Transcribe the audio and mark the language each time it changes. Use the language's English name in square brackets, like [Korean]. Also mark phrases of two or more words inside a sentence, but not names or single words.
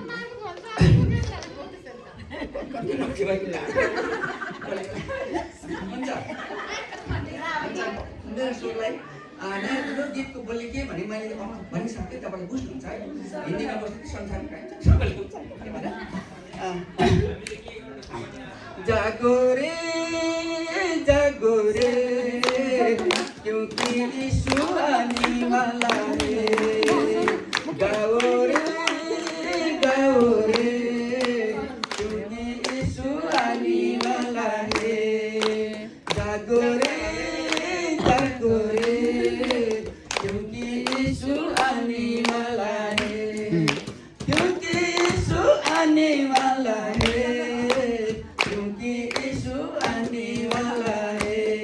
[Nepali] हुन्छ मेरो सुरलाई यो गीतको बोल्ने के भने मैले भनिसकेँ तपाईँले बुझ्नुहुन्छ है हिन्दीमा बस्नु संसार सबैले बुझ्छ [Hindi] जागो रे क्योंकि यीशु आने वाला है गाओ रे क्योंकि यीशु आने वाला है जागो रे क्योंकि यीशु आने वाला है क्योंकि यीशु आने वाला है क्योंकि यीशु आने वाला है